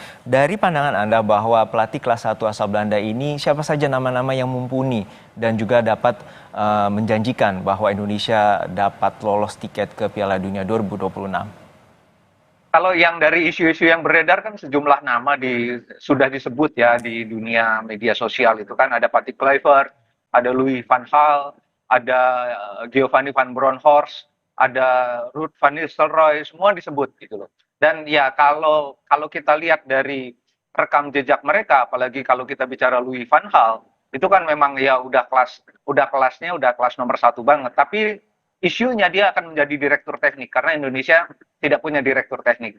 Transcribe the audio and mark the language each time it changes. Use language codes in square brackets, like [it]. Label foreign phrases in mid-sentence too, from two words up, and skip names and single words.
[id] Dari pandangan Anda bahwa pelatih kelas 1 asal Belanda ini siapa saja nama-nama yang mumpuni dan juga dapat menjanjikan bahwa Indonesia dapat lolos tiket ke Piala Dunia 2026? Kalau yang dari isu-isu yang beredar kan sejumlah nama sudah disebut ya di dunia media sosial itu kan ada Patrick Kluivert, ada Louis van Gaal, ada Giovanni van Bronckhorst, ada Ruud van Nistelrooy, semua disebut gitu loh. Dan ya kalau kalau kita lihat dari rekam jejak mereka, apalagi kalau kita bicara Louis van Gaal, itu kan memang ya udah kelas nomor satu banget. Tapi isunya dia akan menjadi direktur teknik karena Indonesia tidak punya direktur teknik.